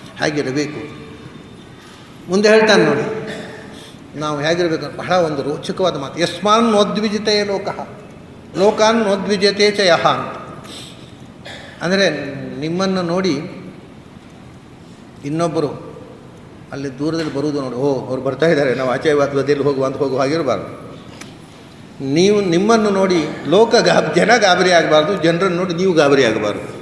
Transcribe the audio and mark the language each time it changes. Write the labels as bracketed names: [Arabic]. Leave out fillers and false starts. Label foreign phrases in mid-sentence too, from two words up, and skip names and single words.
[Kannada] ಹೇಗಿರಬೇಕು ಮುಂದೆ ಹೇಳ್ತಾನೆ ನೋಡಿ. ನಾವು ಹೇಗಿರಬೇಕು ಬಹಳ ಒಂದು ರೋಚಕವಾದ ಮಾತು. [Sanskrit] ಯಸ್ಮಾನ್ ನೋದ್ವಿಜಿತೇ ಲೋಕಃ ಲೋಕಾನ್ ನೋದ್ವಿಜತೆ ಚ ಯಃ ಅಂತ. [Kannada] ಅಂದರೆ ನಿಮ್ಮನ್ನು ನೋಡಿ ಇನ್ನೊಬ್ಬರು ಅಲ್ಲಿ ದೂರದಲ್ಲಿ ಬರುವುದು ನೋಡಿ, ಓ ಅವ್ರು ಬರ್ತಾ ಇದ್ದಾರೆ, ನಾವು ಆಚೆ ಬದಿಯಲ್ಲಿ ಹೋಗುವ ಹಾಗಿರಬಾರ್ದು. ನೀವು ನಿಮ್ಮನ್ನು ನೋಡಿ ಜನ ಗಾಬರಿ ಆಗಬಾರ್ದು, ಜನರನ್ನು ನೋಡಿ ನೀವು ಗಾಬರಿ ಆಗಬಾರ್ದು.